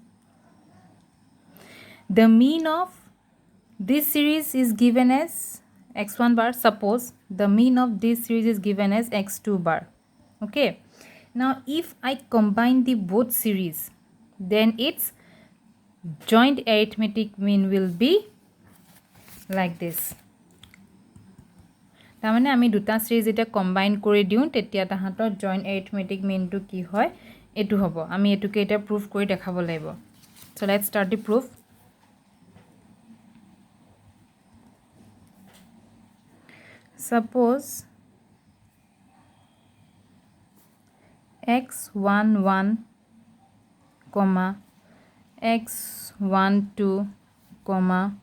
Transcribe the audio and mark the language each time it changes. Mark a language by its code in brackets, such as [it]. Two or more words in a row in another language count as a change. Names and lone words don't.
[en] the mean of this series is given as x1 bar suppose the mean of this series is given as x2 bar okay now if I combine the both series then its joint arithmetic mean will be like this [as] তামানে আমি দুটা সিরিজ এটা কম্বাইন কৰি দিও তেতিয়া তাহাতৰ [en] joint arithmetic mean [as] টু কি হয় এটু হ'ব আমি এটুকে এটা প্রুফ কৰি দেখাব লাগিব [en] so let's start the proof suppose x11 comma x12 comma